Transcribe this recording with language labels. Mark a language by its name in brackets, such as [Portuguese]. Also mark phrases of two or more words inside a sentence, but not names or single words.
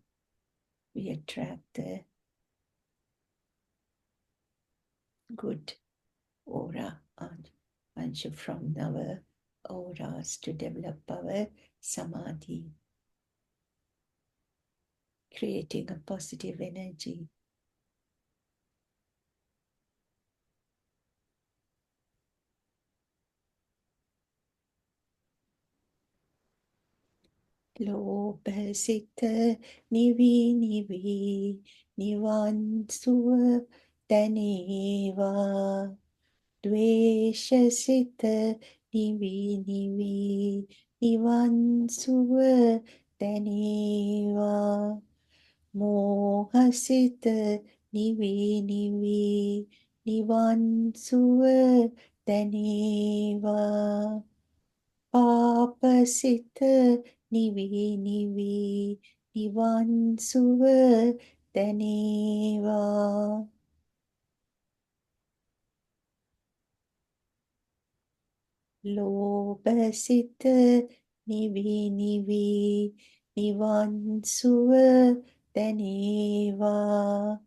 [English] We attract the good aura anshu from our auras to develop our samadhi, creating a positive energy. [Sinhala] ලෝභසිත නිවී නිවී නිවන් සුව දැනේවා ද්වේෂසිත නිවී නිවී නිවන් සුව දැනේවා මෝහසිත නිවී නිවී නිවන් සුව දැනේවා පාපසිත නිවී නිවී නිවන් සුව දැනේවා. ලෝභසිත නිවී නිවී නිවන් සුව දැනේවා.